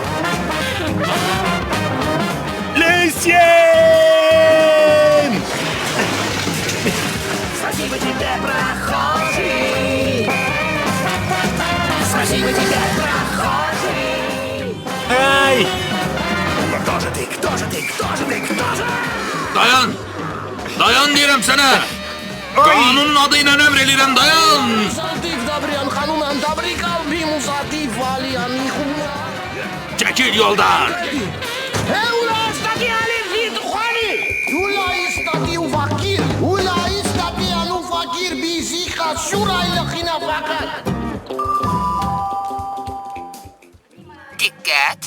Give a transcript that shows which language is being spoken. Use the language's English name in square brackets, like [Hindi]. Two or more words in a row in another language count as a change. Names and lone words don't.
[Azerbaijani] Lucien! [Russian] Спасибо тебе, прохожий. Спасибо тебе, прохожий. [Azerbaijani] Ay! [Russian] Кто же ты, кто же ты, кто же ты, кто же? [Azerbaijani] Dayan! Dayan deyirəm sənə! Qanunun adı ilə əmr eləyirəm, dayan! Çəkil yoldan! Diqqət!